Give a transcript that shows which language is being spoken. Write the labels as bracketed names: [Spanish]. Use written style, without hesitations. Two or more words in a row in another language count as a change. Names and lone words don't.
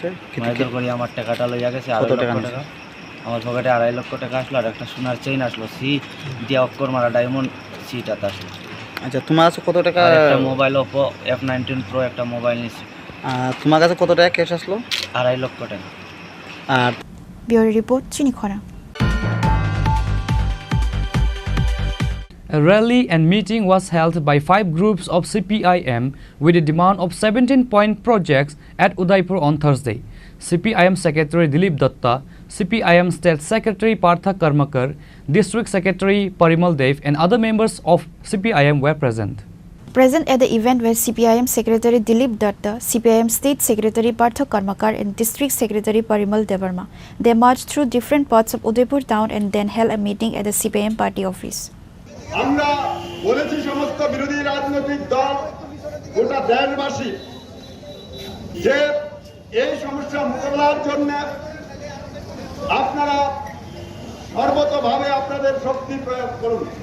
[Bangla] মায়ের করে আমার টাকাটা লইয়া গেছে, 2.5 লক্ষ টাকা। আমার পকেটে 2.5 লক্ষ টাকা আসলো, আর একটা সোনার চেইন আসলো, সি দিয়া অক্ষর মারা ডায়মন্ড সিটা আসলো। আচ্ছা, তোমার কাছে কত টাকা? একটা মোবাইল ওপো F19 Pro একটা মোবাইল নিছি। তোমার কাছে কত টাকা ক্যাশ আসলো? 2.5 লক্ষ টাকা। আর [English] Bureau report, চিনি খরা। A rally and meeting was held by 5 groups of CPIM with a demand of 17-point projects at Udaipur on Thursday. CPIM Secretary Dilip Datta, CPIM State Secretary Partha Karmakar, District Secretary Parimal Dev and other members of CPIM were present. Present at the event were CPIM Secretary Dilip Datta, CPIM State Secretary Partha Karmakar and District Secretary Parimal Devarma. They marched through different parts of Udaipur town and then held a meeting at the CPIM party office. [Bangla] আমরা বলেছি সমস্ত বিরোধী রাজনৈতিক দল, গোটা দেশবাসী, যে এই সমস্যা মোকাবেলার জন্য আপনারা সর্বতভাবে আপনাদের শক্তি প্রয়োগ করুন।